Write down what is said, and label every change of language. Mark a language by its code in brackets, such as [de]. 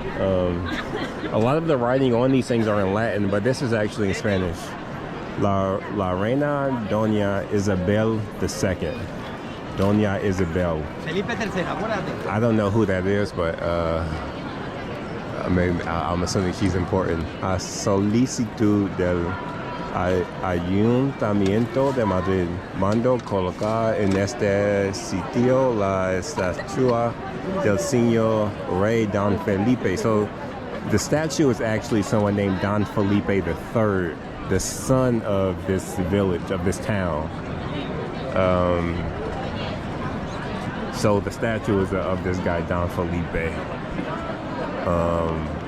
[en] A lot of the writing on these things are in Latin, but this is actually in Spanish. [es] La Reina Doña Isabel II. [en] Doña Isabel. I don't know who that is, but I'm assuming she's important. [es] A solicitud del Ayuntamiento de Madrid mando colocar en este sitio la estatua del señor Rey Don Felipe. [en] So the statue is actually someone named Don Felipe III, the son of this village, of this town. So the statue is of this guy Don Felipe.